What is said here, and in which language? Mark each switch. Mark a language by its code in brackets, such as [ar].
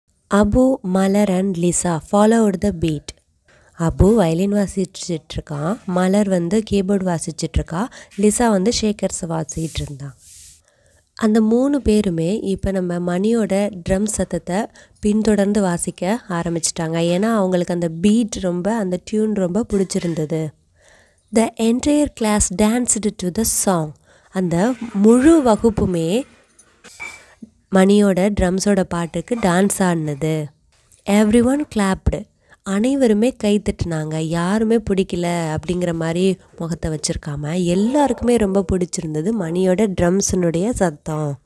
[ta] Abu, Malar and Lisa [en] Followed the beat. [ta] Abu violin வாசிச்சிட்ருக்கான், மலர் வந்து keyboard வாசிச்சிட்ருக்கா, Lisa வந்து Shakers வாசிக்கிட்டு இருந்தான். அந்த 3 பேருமே இப்போ நம்ம மணியோட ட்ரம் சத்தத்தை பின்தொடர்ந்து வாசிக்க ஆரம்பிச்சிட்டாங்க. ஏன்னா அவங்களுக்கு அந்த பீட் ரொம்ப, அந்த டியூன் ரொம்ப பிடிச்சிருந்தது. [en] The entire class danced to the song. [ta] அந்த முழு வகுப்புமே மணியோட ட்ரம்ஸோட பாட்டுக்கு டான்ஸ் ஆடினது. [en] Everyone clapped. [ta] அனைவருமே கை தட்டினாங்க. யாருமே பிடிக்கல அப்படிங்கிற மாதிரி முகத்தை வச்சுருக்காம எல்லாருக்குமே ரொம்ப பிடிச்சிருந்தது மணியோட ட்ரம்ஸினுடைய சத்தம்.